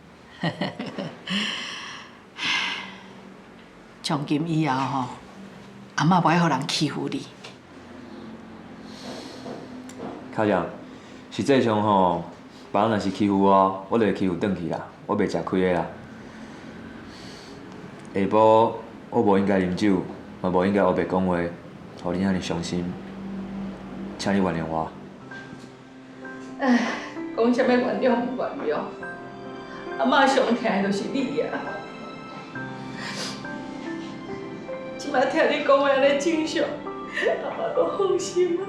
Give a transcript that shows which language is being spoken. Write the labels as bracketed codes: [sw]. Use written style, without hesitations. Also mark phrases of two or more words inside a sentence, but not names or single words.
[nan] 从今以后吼，阿嬷不爱互人欺负你。卡将，实际上吼，别人若是欺负我，我就会欺负转去啦，我袂吃亏的啦。下晡我无应该啉酒，嘛无应该黑白讲话，互你遐尼伤心，请你原谅我。唉，讲啥物原谅不原谅？阿嬷上疼的就是你呀。即摆听你讲话安尼正常，阿嬷都放心啊。